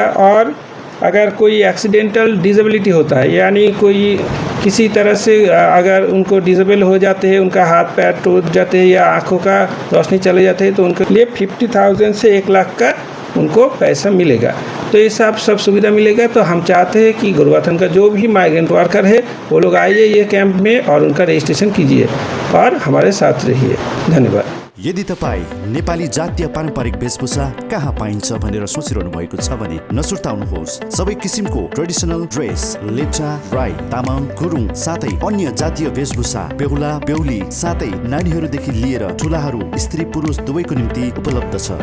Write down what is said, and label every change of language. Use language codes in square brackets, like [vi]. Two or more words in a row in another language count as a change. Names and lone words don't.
[hi] और अगर कोई [en] accidental disability [hi] होता है, यानी कोई किसी तरह से अगर उनको डिसेबल हो जाते हैं, उनका हाथ पैर टूट जाते हैं या आँखों का रोशनी चले जाते हैं, तो उनके लिए 50,000 से 1 लाख का उनको पैसा मिलेगा। तो ये सब सुविधा मिलेगा। तो हम चाहते हैं कि गुरुगाथन का जो भी [en] migrant worker [hi] है वो लोग आइए ये कैंप में और उनका रजिस्ट्रेशन कीजिए और हमारे साथ रहिए। धन्यवाद। [ne] यदि तपाईँ नेपाली जातीय पारम्परिक वेशभूषा कहाँ पाइन्छ भनेर सोचिरहनु भएको छ भने नसुर्ताउनुहोस्। सबै किसिमको [en] traditional dress [ne] लेप्चा, राई, तामाङ, गुरुङ साथै अन्य जातीय वेशभूषा बेहुला बेहुली साथै नानीहरूदेखि लिएर ठुलाहरू स्त्री पुरुष दुवैको निम्ति उपलब्ध छ।